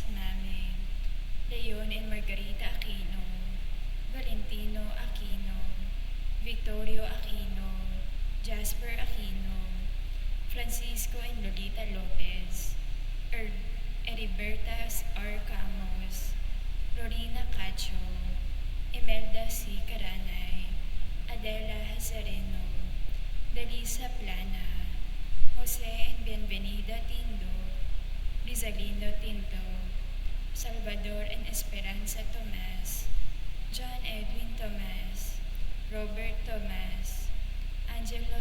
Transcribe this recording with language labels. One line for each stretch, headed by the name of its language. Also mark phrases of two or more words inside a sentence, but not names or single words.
English: Mame, Leon and Margarita Aquino, Valentino Aquino, Victorio Aquino, Jasper Aquino, Francisco and Lolita Lopez, Heriberta R. Camos, Lorena Cacho, Imelda C. Caranay, Adela Hazareno, Delisa Plana, Jose and Bienvenida Tindo, Rizalindo Tinto, Salvador and Esperanza Tomas, John Edwin Tomas, Robert Tomas, Angelo